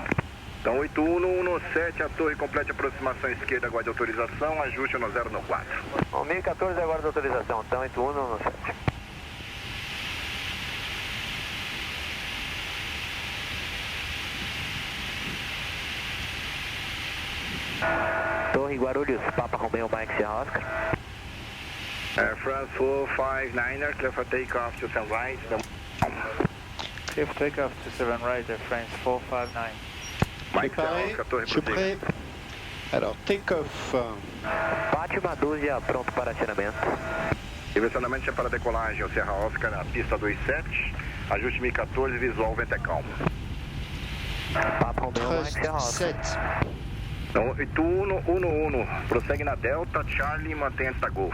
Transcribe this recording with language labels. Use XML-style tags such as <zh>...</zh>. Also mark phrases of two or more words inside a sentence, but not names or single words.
<pt>Então 8117, a torre completa aproximação esquerda, aguarde autorização, ajuste no 0 no 4. 1014 aguarda autorização, então 8117. Torre Guarulhos, Papa Romeo Mike Sierra Oscar.</pt> <en>Air France 459er, clear for takeoff to 7 right. Clear for takeoff to 7 right, Air France 459.</en> <pt>Mike Sierra</pt> <fr>Préparé.</fr> <pt>Oscar, torre</pt> <fr>Je suis</fr> <pt>prossiga.</pt> <fr>prêt. Alors, take-off.</fr> <pt>Fátima Dúzia, pronto para acionamento. Direcionamento para decolagem, o Serra Oscar na pista 27, ajuste 1014, visual, vento é calmo. Papa Romeo Mike Trust Sierra Oscar. 7. Então 8111, prossegue na Delta, Charlie, mantém antes da Golf.</pt>